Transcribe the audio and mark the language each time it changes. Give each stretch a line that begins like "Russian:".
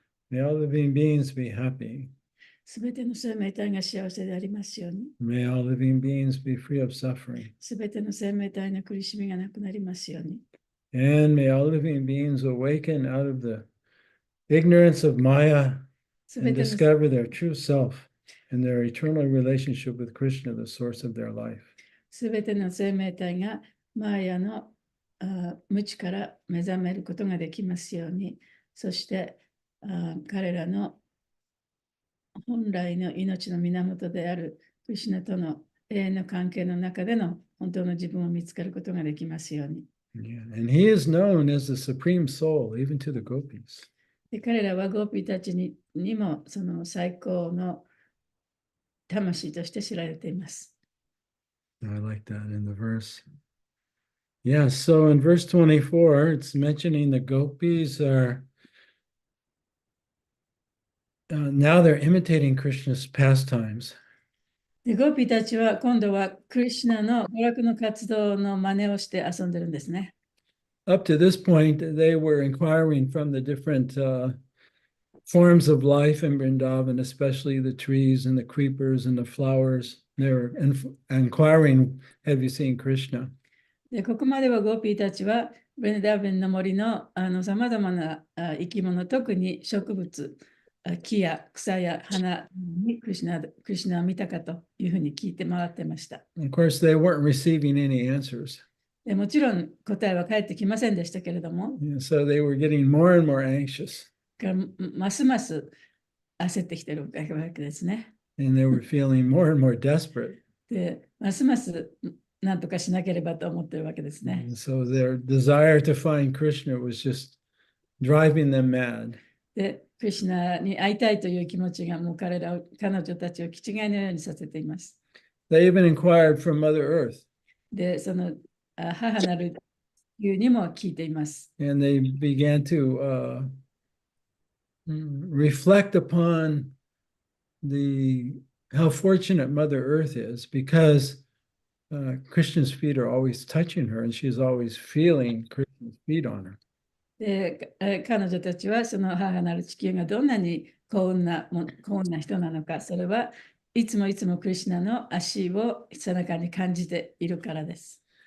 English: May all living beings be happy.
Japanese: すべての生命体が幸せでありますように。
English: May all living beings be free of suffering.
Japanese: すべての生命体の苦しみがなくなりますように。
English: And may all living beings awaken out of the ignorance of Maya
Japanese: す
English: and
Japanese: べての
English: discover their true self and their eternal relationship with Krishna, the source of their life.
Japanese: すべての生命体がマーヤの無知から目覚めることができますように。そして彼らの本来の命の源であるクリシュナとの永遠の関係の中での本当の自分を見つけることができますように。
English: Yeah, and he is known as the supreme soul, even to the gopis.
Japanese: で彼らはゴーピーたちにもその最高の魂として知られています。
English: I like that in the verse. Yeah, so in verse 24, it's mentioning the gopis are now they're imitating Krishna's pastimes.
Japanese: でゴーピーたちは今度はクリシュナの娯楽の活動の真似をして遊んでるんですね。
English: Up to this point, they were inquiring from the different forms of life in Vrindavan, especially the trees and the creepers and the flowers. They were inquiring, have you seen Krishna?
Japanese: でここまではゴーピーたちはブレンダーベンの森のさまざまな生き物、特に植物、木や草や花にクリシュナを見たかというふうに聞いて回ってました。
English: Of course, they weren't receiving any answers.
Japanese: でもちろん答えは返ってきませんでしたけれども、
English: So they were getting more and more anxious.
Japanese: ますます焦ってきてるわけですね。
English: And they were feeling more and more desperate.
Japanese: で、ますます何とかしなければと思ってるわけですね。
English: And so their desire to find Krishna was just driving them mad.
Japanese: で、クリシュナに会いたいという気持ちがもう彼女たちを気違いのようにさせています。
English: They even inquired from Mother Earth.
Japanese: で、その母なる地球にも聞いています。
English: And they began to reflect upon how fortunate Mother Earth is, because Krishna's feet are always touching her and she's always feeling Krishna's feet on her.
Japanese: で、彼女たちはその母なる地球がどんなに幸運な人なのか、それはいつもクリシュナの足を背中に感じているからです。